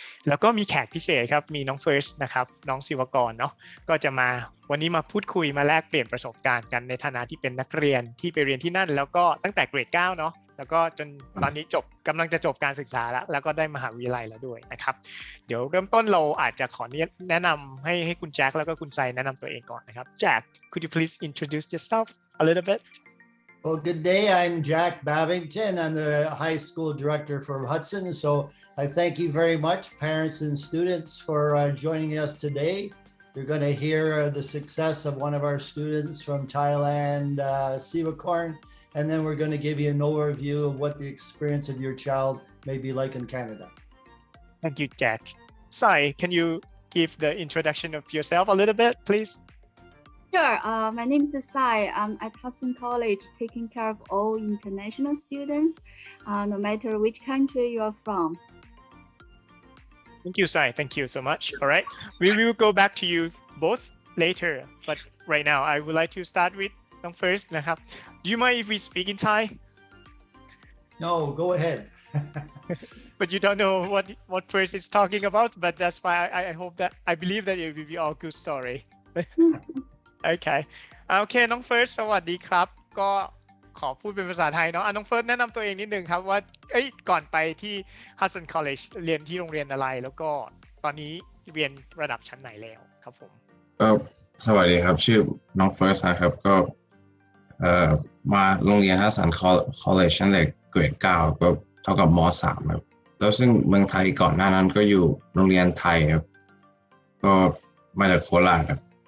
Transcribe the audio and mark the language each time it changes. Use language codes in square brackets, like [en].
[th] แล้วก็มีแขกพิเศษครับมีน้องเฟิร์สนะครับน้องศิวกรเนาะก็จะมาวันนี้มาพูดคุยมาแลกเปลี่ยนประสบการณ์กันในฐานะที่เป็นนักเรียนที่ไปเรียนที่นั่นแล้วก็ตั้งแต่เกรด 9 เนาะแล้วก็จนตอนนี้กำลังจะจบการศึกษาแล้วก็ได้มหาวิทยาลัยแล้วด้วยนะครับเดี๋ยวเริ่มต้นเราอาจจะขอแนะนำให้คุณแจ็คแล้วก็คุณไซแนะนำตัวเองก่อนนะครับแจ็ค [en] could you please introduce yourself a little bit Well, good day. I'm Jack Bavington. I'm the high school director for Hudson. So I thank you very much, parents and students, for joining us today. You're going to hear the success of one of our students from Thailand, 𝐶𝐸 and then we're going to give you an overview of what the experience of your child may be like in Canada. Thank you, Jack. Sai, can you give the introduction of yourself a little bit, please? Sure. My name is Sai. I'm at Hudson College, taking care of all international students, no matter which country you are from. Thank you, Sai. Thank you so much. All right. We will go back to you both later, but right now I would like to start with Nong first. Do you mind if we speak in Thai? No, go ahead. But you don't know what first is talking about, but that's why I believe that it will be all good story. Okay. [th] โอเคน้องเฟิร์สสวัสดีครับก็ขอพูดเป็นภาษาไทยเนาะน้องเฟิร์สแนะนำตัวเองนิดนึงครับว่าก่อนไปที่ Hudson College เรียนที่โรงเรียนอะไรแล้วก็ตอนนี้เรียนระดับชั้นไหนแล้วครับผม สวัสดีครับชื่อน้องเฟิร์สนะครับก็มาโรงเรียน Hudson College ชั้นเกรด 9ก็เท่ากับม.3 ครับแล้วซึ่งเมืองไทยก่อนหน้านั้นก็อยู่โรงเรียนไทยครับก็มาจากโคราชครับ